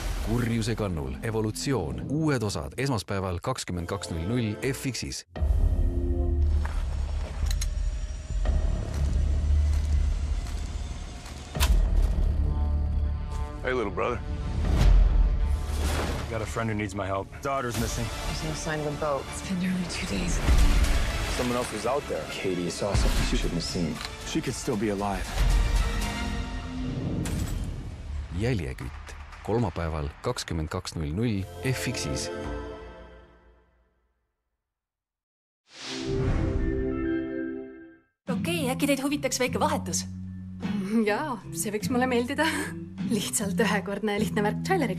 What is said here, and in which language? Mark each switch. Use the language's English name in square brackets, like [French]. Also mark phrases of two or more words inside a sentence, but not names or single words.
[Estonian] Kurjuse kannul. Evolutsioon. Uued osad esmaspäeval 22.00 FX-is. [English] Hey, little brother. Got a friend who needs my help. Daughter's missing. There's no sign of a boat. It's been nearly 2 days. Someone else was out there. Katie saw something she shouldn't have seen. She could still be alive. [Estonian] Jäljekütt. Kolmapäeval 22.00 FX-is. Okei, äkki teid huvitaks väike vahetus? Jaa, see võiks mulle meeldida. Lihtsalt ühekordne lihtne värk traileriga.